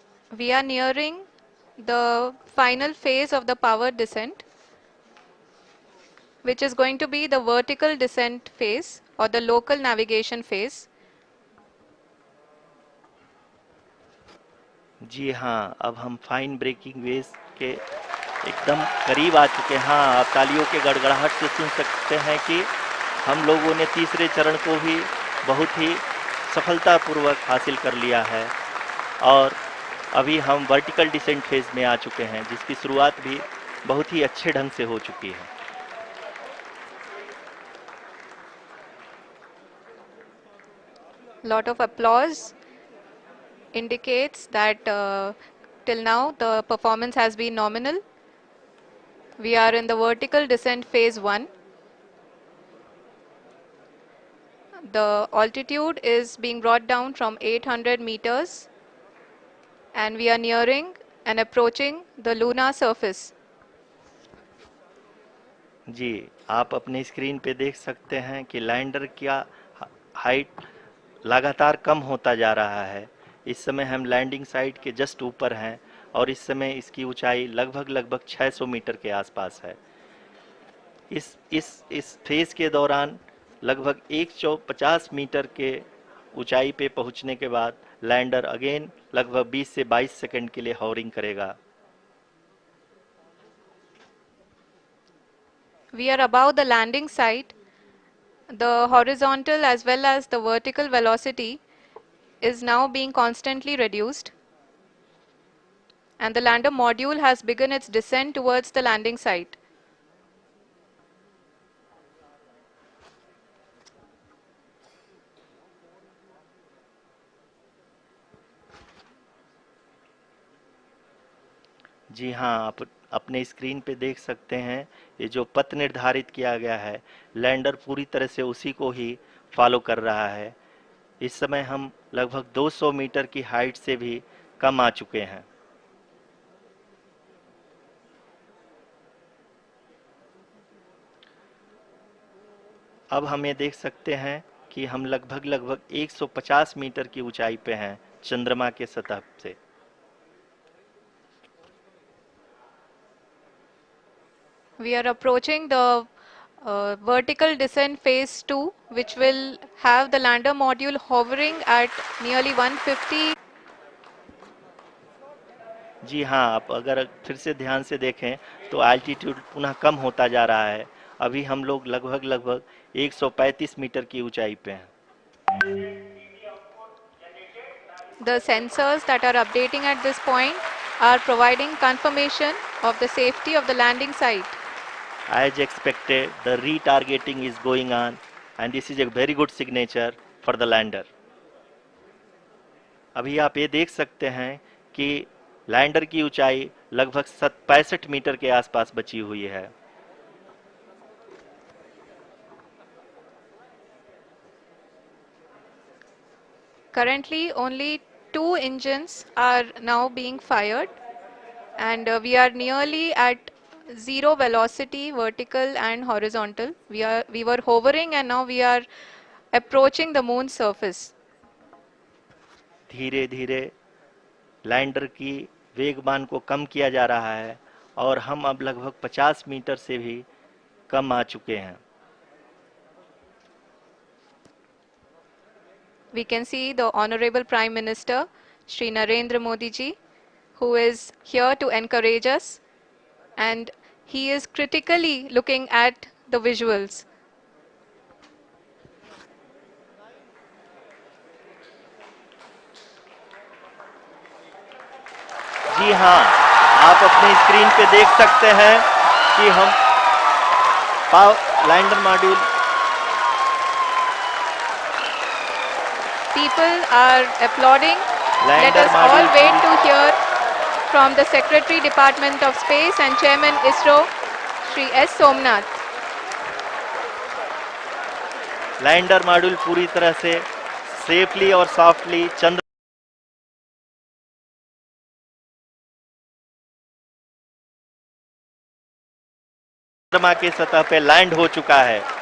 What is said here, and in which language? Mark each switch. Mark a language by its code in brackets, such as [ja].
[en] We are nearing the final phase of the power descent, which is going to be the vertical descent phase or the local navigation phase. [hi] जी हाँ, अब हम fine breaking wave के एकदम करीब आ चुके हैं। हाँ, आप तालियों के गड़गड़ाहट से सुन सकते हैं कि हम लोगों ने तीसरे चरण को भी बहुत ही सफलतापूर्वक हासिल कर लिया है और अभी हम वर्टिकल डिसेंट फेज में आ चुके हैं, जिसकी शुरुआत भी बहुत ही अच्छे ढंग से हो चुकी है। [en] Lot of applause indicates that till now the performance has been nominal. We are in the vertical descent phase 1. The altitude is being brought down from 800 meters, and we are nearing and approaching the lunar surface. [hi] जी, आप अपनी screen पे देख सकते हैं कि lander का height लगातार कम होता जा रहा है। इस समय हम लैंडिंग साइट के जस्ट ऊपर हैं और इस समय इसकी ऊंचाई लगभग लगभग 600 मीटर के आसपास है। इस फेज के दौरान लगभग 150 मीटर के ऊंचाई पे पहुंचने के बाद लैंडर अगेन लगभग 20 से 22 सेकंड के लिए हॉवरिंग करेगा। [en] We are above the landing site. The horizontal as well as the vertical velocity is now being constantly reduced, and the lander module has begun its descent towards the landing site. [hi] जी हाँ, आप अपने screen पे देख सकते हैं ये जो पथ निर्धारित किया गया है, लैंडर पूरी तरह से उसी को ही फॉलो कर रहा है। इस समय हम लगभग 200 मीटर की हाइट से भी कम आ चुके हैं। अब हम ये देख सकते हैं कि हम लगभग लगभग 150 मीटर की ऊंचाई पे हैं चंद्रमा के सतह से। [en] We are approaching the vertical descent phase 2, which will have the lander module hovering at nearly 150. [hi] जी हाँ, आप अगर फिर से ध्यान से देखें तो एल्टीट्यूड पुनः कम होता जा रहा है। अभी हम लोग लगभग लगभग 135 मीटर की ऊंचाई पे हैं। [en] The sensors that are updating at this point are providing confirmation of the safety of the landing site. As expected, the retargeting is going on and this is a very good signature for the lander. [hi] अभी आप ये देख सकते हैं कि lander की ऊंचाई लगभग 65 मीटर के आसपास बची हुई है। [en] Currently, only 2 engines are now being fired, and we are nearly at zero velocity, vertical and horizontal. We were hovering, and now we are approaching the moon's surface. [hi] धीरे धीरे लैंडर की वेगमान को कम किया जा रहा है और हम अब लगभग 50 मीटर से भी कम आ चुके हैं। [en] We can see the Honorable Prime Minister, Shri Narendra Modi ji, who is here to encourage us, and he is critically looking at the visuals. [hi] जी हाँ, आप अपनी स्क्रीन पे देख सकते हैं कि हम lander module [en] People are applauding. Let [hi] lander [en] us all [hi] module [en] wait to hear from the Secretary Department of Space and Chairman ISRO, Shri S. Somnath. [hi] Lander module पूरी तरह से सेफली और सॉफ्टली चंद्रमा की सतह पे लैंड हो चुका है।